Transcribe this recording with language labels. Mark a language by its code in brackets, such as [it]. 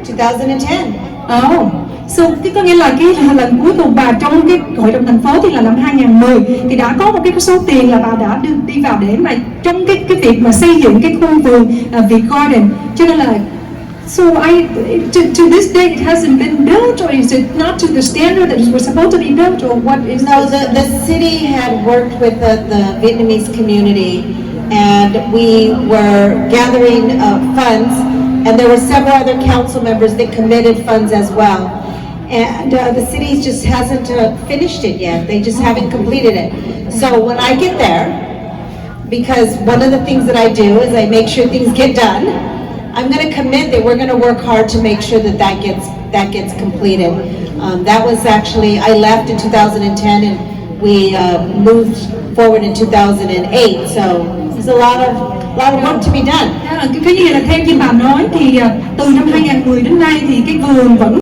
[en] 2010. [vi] Oh, so có nghĩa là cái lần cuối cùng bà trong cái hội đồng thành phố thì là năm 2010 thì đã có một cái số tiền là bà đã đi vào để mà trong cái việc mà xây dựng cái khu vườn Việt Garden, cho nên là [en] so to this day it hasn't been built, or is it not to the standard that it was supposed to be built, or what is? No, the city had worked with the Vietnamese community, and we were gathering funds, and there were several other council members that committed funds as well. And the city just hasn't finished it yet. They just haven't completed it. So when I get there, because one of the things that I do is I make sure things get done, I'm going to commit that we're going to work hard to make sure that gets completed. That was actually, I left in 2010 and we moved forward in 2008. So there's a lot of work to be done. [vi] Cái gì là theo như bà nói thì từ năm 2010 đến nay thì cái vườn vẫn